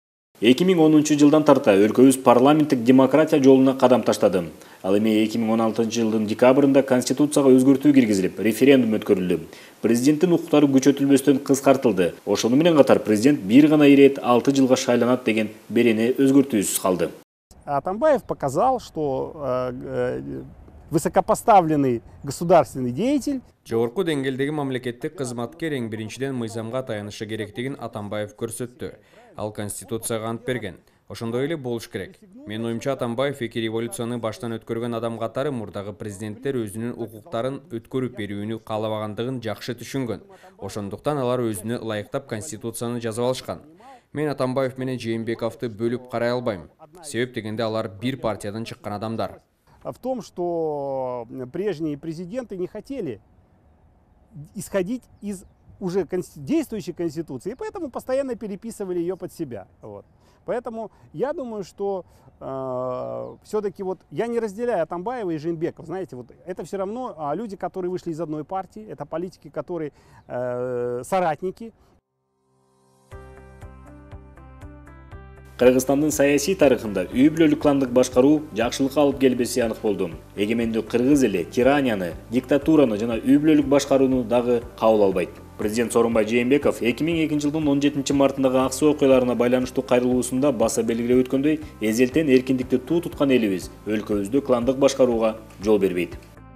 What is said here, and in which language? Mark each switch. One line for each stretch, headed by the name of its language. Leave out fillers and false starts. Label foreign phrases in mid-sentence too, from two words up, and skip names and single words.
Kyrgyz: 2010 жылдан тарта өлкөбүз парламенттик демократия жолуна кадам таштады. Ал эми 2016 жылдын декабрында конституцияга өзгөртүү киргизилип, референдум өткөрүлдү. Президенттин укуктары күчөтүлбөстөн кыскартылды. Ошону менен катар президент бир гана ирет 6 жылга шайланат деген берени өзгөртүүсүз калды.
Russian: Атамбаев показал, что высокопоставленный государственный деятель.
Kyrgyz: Жогорку деңгээлдеги мамлекеттик кызматкер эң биринчиден мыйзамга таянышы керектигин Атамбаев көрсөттү. Ал конституцияга ант берген. Ошондой эле болуш керек. Менин оюмча Атамбаев эки революцияны баштан өткөргөн адам катары мурдагы президенттер өзүнүн укуктарын өткөрүп берүүнү каалабагандыгын жакшы түшүнгөн. Ошондуктан алар өзүнө ылайыктап конституцияны жазып алышкан. Мен Атамбаев менен Жээнбековду бөлүп карай албайм. Себеп дегенде алар бир партиядан чыккан адамдар.
Russian: В том, что прежние президенты не хотели исходить из уже действующей конституции, и поэтому постоянно переписывали ее под себя. Вот. Поэтому я думаю, что все-таки вот я не разделяю Атамбаева и Жээнбекова. Знаете, вот это все равно люди, которые вышли из одной партии, это политики, которые соратники.
Kyrgyz: Кыргызстандын саясий тарыхында үй бүлөлүк кландык башкаруу жакшылыкка алып келбеси анык болду. Эгемендүү кыргыз эли тиранияны, диктатураны жана үй бүлөлүк башкарууну дагы кабыл албайт. Президент Сооронбай Жээнбеков 2002 жылдын 17 мартындагы аксы окуяларына байланыштуу кайрылуусунда баса белгилеп өткөндөй, эзелтен эркиндикти туу туткан элибиз өлкөбүздө кландык башкарууга жол бербейт.